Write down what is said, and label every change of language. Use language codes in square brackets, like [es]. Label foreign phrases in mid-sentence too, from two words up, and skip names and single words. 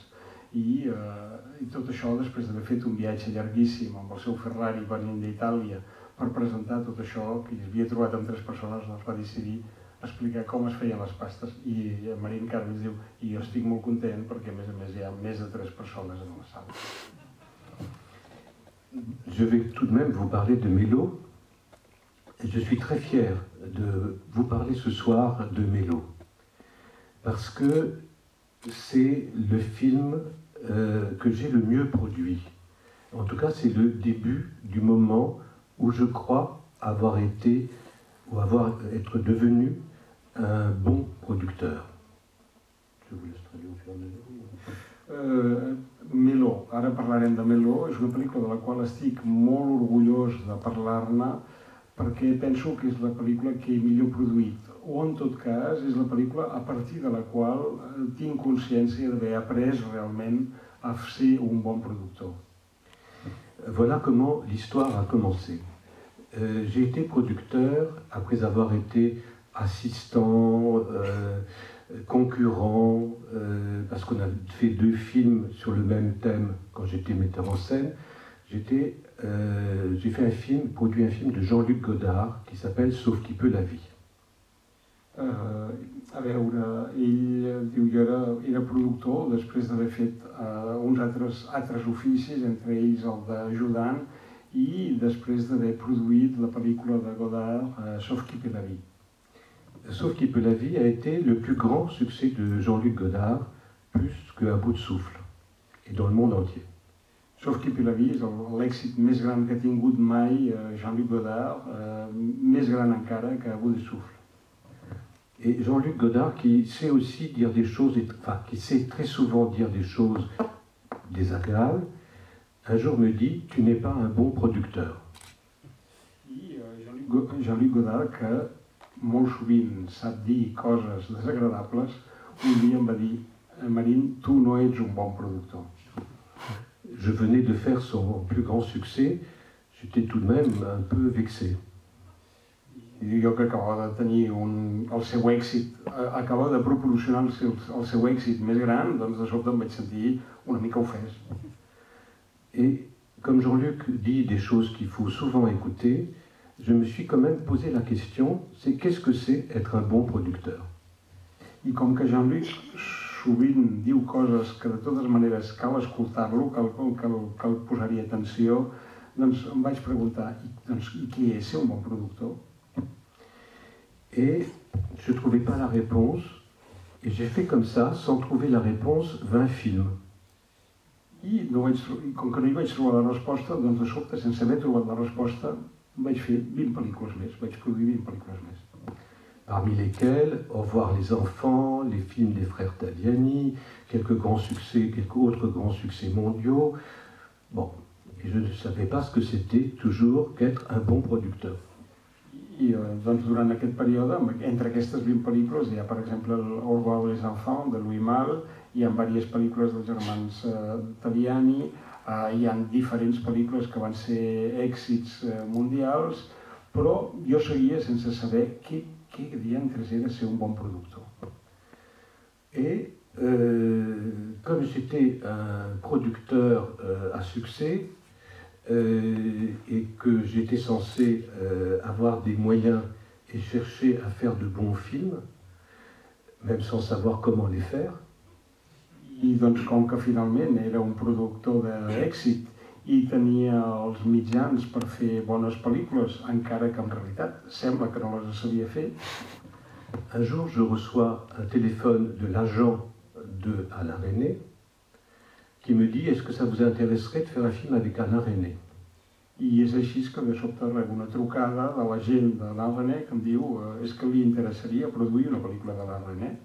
[ca] I tot això després d'haver fet un viatge llarguíssim amb el seu Ferrari venint d'Itàlia per presentar tot això, que havia trobat amb 3 persones, doncs va decidir explicar com es feien les pastes. I Marín Carmes diu, i jo estic molt content perquè a més hi ha més de 3 persones en la sala. [fr] Je vais tout de même vous parler de Mélo. Je suis très fier de vous parler ce soir de Mélo, parce que c'est le film que j'ai le mieux produit. En tout cas, c'est le début du moment où je crois avoir été, ou être devenu un bon producteur. Je vous laisse traduire au fur et à mesure. [ca] Mélo, ara parlarem de Mélo, és una pel·lícula de la qual estic molt orgullós de parlar-ne perquè penso que és la pel·lícula que he millor produït, o en tot cas és la pel·lícula a partir de la qual tinc consciència d'haver après realment a ser un bon productor. [fr] Voilà comment l'histoire a commencé. J'ai été producteur après avoir été assistant, concurrent, parce qu'on a fait 2 films sur le même thème quand j'étais metteur en scène. J'ai fait un film, produit un film de Jean-Luc Godard qui s'appelle Sauf qui peut la vie. [ca] A veure, ell diu, jo era productor després d'haver fet uns altres oficis, entre ells el d'ajudant, i després d'haver produït la pel·lícula de Godard, Sauf qui peut la vie. [fr] Sauf qui peut la vie a été le plus grand succès de Jean-Luc Godard, plus qu'à bout de souffle, et dans le monde entier. [ca] Sauf qui peut la vie és l'èxit més gran que ha tingut mai Jean-Luc Godard, més gran encara que à bout de souffle. [fr] Et Jean-Luc Godard qui sait aussi dire des choses, enfin qui sait très souvent dire des choses désagréables, un jour me dit « tu n'es pas un bon producteur ». [ca] I Jean-Luc Godard, que molt sovint sap dir coses desagradables, un dia em va dir «Marín, tu no ets un bon productor». [fr] Je venais de faire son plus grand succès, j'étais tout de même un peu vexé. [ca] I jo que acabava de tenir el seu èxit, acabava de proporcionar el seu èxit més gran, doncs de sobte em vaig sentir una mica ofès. [fr] Et comme Jean-Luc dit des choses qu'il faut souvent écouter, je me suis quand même posé la question, c'est qu'est-ce que c'est être un bon producteur? [ca] I com que Jean-Luc sovint diu coses que de totes maneres cal escoltar-lo, cal posar-hi atenció, doncs em vaig preguntar, i què és ser un bon productor? [fr] Et je ne trouvais pas la réponse, et j'ai fait comme ça, sans trouver la réponse, 20 films. [ca] I com que no hi vaig trobar la resposta, doncs de sobte, sense haver trobat la resposta, vaig fer 20 pel·lícules més, vaig produir 20 pel·lícules més. [fr] Parmi lesquels Au revoir les enfants, les films des frères Taviani, quelques autres grands succès mondiaux. Bon, et je ne savais pas ce que c'était toujours qu'être un bon producteur. [ca] I doncs durant aquest període, entre aquestes 20 pel·lícules, hi ha per exemple Au revoir les enfants de Louis Malle, hi ha diverses pel·lícules dels germans Taviani, hi ha diferents pel·lícules que van ser èxits mundials, però jo seguia sense saber què diantres era ser un bon productor. [fr] Et comme j'étais un producteur à succès, et que j'étais censé avoir des moyens et chercher à faire de bons films, même sans savoir comment les faire. [ca] I doncs com que finalment era un productor d'èxit i tenia els mitjans per fer bones pel·lícules, encara que en realitat sembla que no les sabia fer. [fr] Un jour, je reçois un téléphone de l'agent de Alain Resnais qui me dit « Est-ce que ça vous intéresserait de faire un film avec Alain Resnais ?» [ca] I és així que de sobte rebo una trucada de l'agent d'Alain Resnais que em diu «És que li interessaria produir una pel·lícula d'Alain Resnais?»